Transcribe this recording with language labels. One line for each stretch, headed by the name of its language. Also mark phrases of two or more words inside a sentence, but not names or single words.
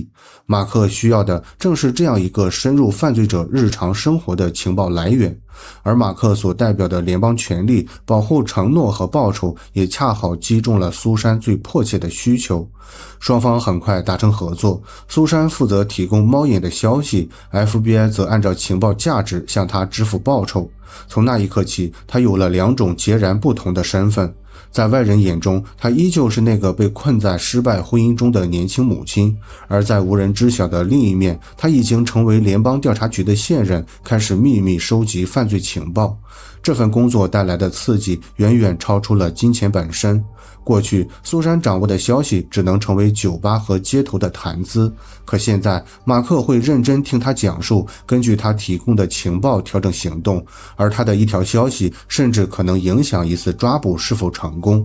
Chinese: 馬克需要的正是這樣一個深入犯罪者日常生活的情報來源，而馬克所代表的聯邦權力、保護承諾和報酬也恰好擊中了蘇珊最迫切的需求。雙方很快達成合作，蘇珊負責提供貓眼的消息， FBI 則按照情報價值向他支付報酬。從那一刻起，他有了两種截然不同的身份。在外人眼中，他依舊是那个被困在失敗婚姻中的年輕母親，而在無人知曉的另一面，他已經成為聯邦調查局的線人，開始秘密收集犯罪情報。這份工作帶來的刺激遠遠超出了金錢本身。過去，蘇珊掌握的消息只能成為酒吧和街頭的談資，可現在，馬克會認真聽他講述，根據他提供的情報調整行動，而他的一條消息甚至可能影響一次抓捕是否成功。